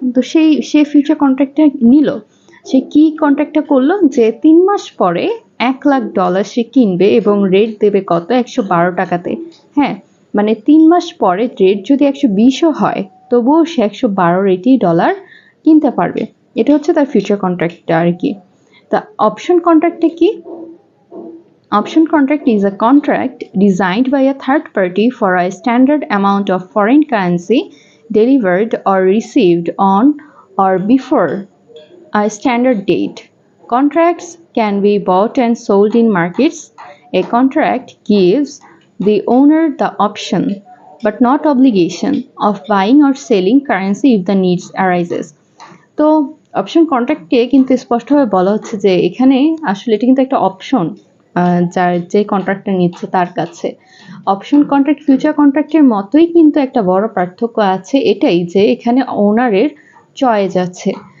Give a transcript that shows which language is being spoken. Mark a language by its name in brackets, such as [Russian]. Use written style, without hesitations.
[Bangla] তো সে ফিউচার কন্ট্রাক্টটা নিল। সে কি কন্ট্রাক্টটা করলো, যে 3 মাস পরে $1,00,000 সে কিনবে এবং রেট দেবে কত, 112 টাকাতে। হ্যাঁ, মানে 3 মাস পরে রেট যদি 120ও হয় তবুও সে 112 রেটেই ডলার কিনতে পারবে। এটা হচ্ছে তার ফিউচার কন্ট্রাক্টটা আর কি। [English] The option contract কি? Option contract is a contract designed by a third party for a standard amount of foreign currency delivered or received on or before a standard date. Contracts can be bought and sold in markets. A contract gives the owner the option, but not obligation, of buying or selling currency if the needs arises. [Bangla] তো option কন্ট্রাক্টে কিন্তু স্পষ্টভাবে বলা হচ্ছে যে এখানে আসলে এটা কিন্তু একটা অপশন, যার যে কন্ট্রাক্টটা নিচ্ছে তার কাছে। অপশন কন্ট্রাক্ট ফিউচার কন্ট্রাক্টের মতোই কিন্তু একটা বড় পার্থক্য আছে, এটাই যে এখানে ওনারের চয়েস আছে।